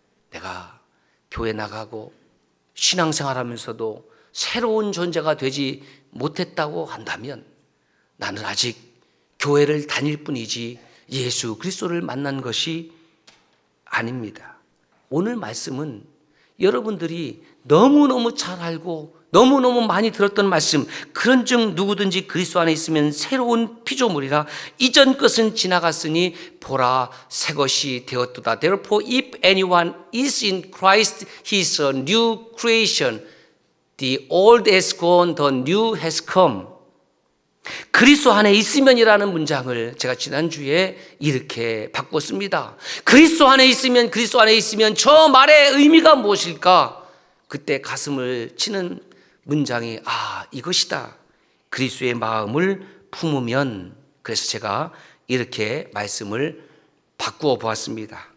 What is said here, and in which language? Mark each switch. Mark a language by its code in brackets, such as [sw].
[ko] 내가 교회 나가고 신앙생활하면서도 새로운 존재가 되지 못했다고 한다면 나는 아직 교회를 다닐 뿐이지 예수 그리스도를 만난 것이 아닙니다. 오늘 말씀은 여러분들이 너무너무 잘 알고 너무너무 많이 들었던 말씀, 그런즉 누구든지 그리스도 안에 있으면 새로운 피조물이라 이전 것은 지나갔으니 보라 새 것이 되었도다. [en] Therefore if anyone is in Christ he is a new creation. The old has gone, the new has come. [ko] 그리스도 안에 있으면이라는 문장을 제가 지난주에 이렇게 바꿨습니다. 그리스도 안에 있으면 저 말의 의미가 무엇일까? 그때 가슴을 치는 문장이 이것이다. 그리스도의 마음을 품으면. 그래서 제가 이렇게 말씀을 바꾸어 보았습니다.